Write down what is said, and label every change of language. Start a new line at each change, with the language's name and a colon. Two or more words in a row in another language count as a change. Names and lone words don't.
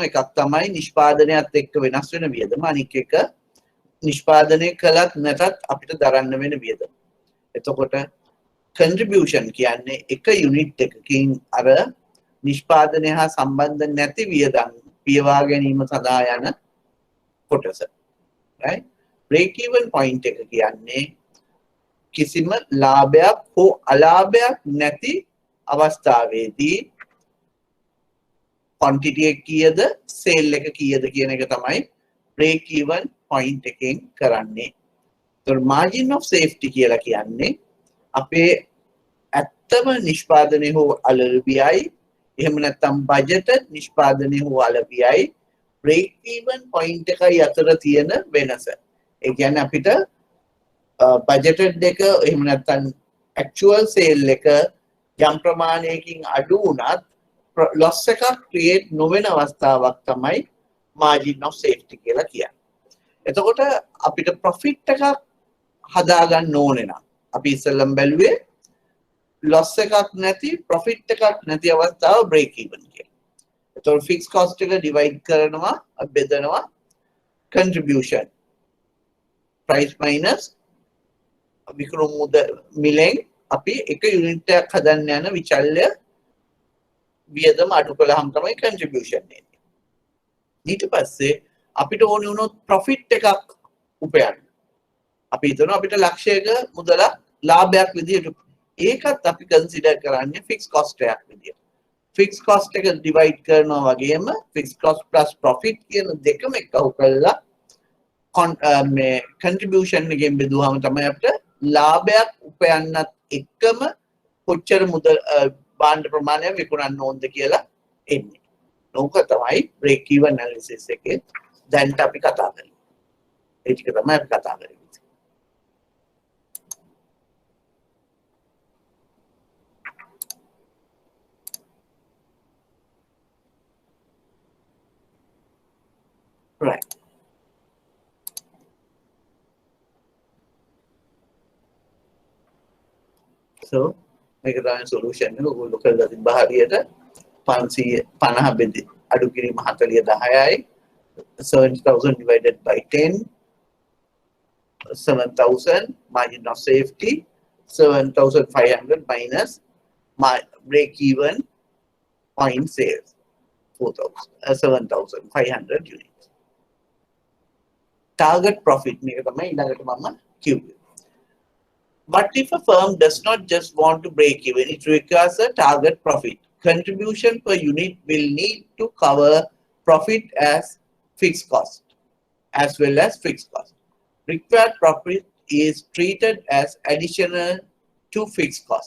Sinhala: එකක් තමයි නිෂ්පාදනයත් එක්ක වෙනස් වෙන වියදම. අනික එක නිෂ්පාදනය කළත් නැතත් අපිට දරන්න වෙන වියදම. එතකොට contribution කියන්නේ එක යුනිට් එකකින් අර නිෂ්පාදනය හා සම්බන්ධ නැති වියදම් පියවා ගැනීම සඳහා යන කොටස. right?
English: break even point
Sinhala: එක කියන්නේ කිසිම ලාභයක් හෝ අලාභයක් නැති අවස්ථාවේදී quantity එක කීයද sale එක කීයද කියන එක තමයි
English: break even point
Sinhala: එකෙන් කරන්නේ. ඒතර
English: margin of safety
Sinhala: කියලා කියන්නේ අපේ ඇත්තම නිෂ්පාදනය හෝ අලෙවියයි එහෙම නැත්නම් budgeted නිෂ්පාදනය හෝ අලෙවියයි
English: break even point
Sinhala: එකයි අතර තියෙන වෙනස. ඒ කියන්නේ අපිට budgeted එක එහෙම නැත්නම් actual sale එක යම් ප්‍රමාණයකින් අඩු වුණත් loss එකක් create නොවන අවස්ථාවක් තමයි
English: margin of safety
Sinhala: කියලා කියන්නේ. එතකොට අපිට profit එකක් හදාගන්න ඕනේ නම් අපි ඉස්සෙල්ලම බැලුවේ loss එකක් නැති profit එකක් නැති අවස්ථාව
English: break even
Sinhala: කියලා. එතකොට
English: fixed cost
Sinhala: එක divide කරනවා බෙදනවා
English: contribution price minus
Sinhala: විකුණු මිලෙන් අපි එක යුනිට් එකක් හදන්න යන විචල්්‍ය වියදම අඩු කළාම තමයි contribution එන්නේ. ඊට පස්සේ අපිට ඕනේ වුණොත් profit එකක් උපයන්න. අපි හිතනවා අපිට ලක්ෂයක මුදලක් ලාභයක් විදියට ඒකත් අපි consider කරන්නේ
English: fixed cost
Sinhala: එකක් විදියට.
English: fixed cost
Sinhala: එක divide කරනවා වගේම
English: fixed cost plus profit
Sinhala: කියන දෙකම එකතු කරලා මේ contribution එකෙන් බෙදුවාම තමයි අපිට ලාභයක් උපයන්නත් එක්කම කොච්චර මුදල් භාණ්ඩ ප්‍රමාණය විකුණන්න ඕනද කියලා එන්නේ. ඕක තමයි
English: break even analysis
Sinhala: එකේ දැන්ට අපි කතා කරන්නේ. ඒ ටික තමයි අපි කතා කරන්නේ. Right. So, මේක තමයි solution එක. ඔයගොල්ලෝ කරලා තිබ්බ හරියට 550 බෙදි අඩු කිරීම 4010යි
English: 70,000 divided by 10 7,000 margin of safety 7,500 minus my break even point sales 7,500 units. Target profit
Sinhala: මේක තමයි ඊළඟට මම කිව්වේ.
English: But if a firm does not just want to break even, it requires a target profit. Contribution per unit will need to cover profit as fixed cost, as well as fixed cost. Required profit is treated as additional to fixed cost.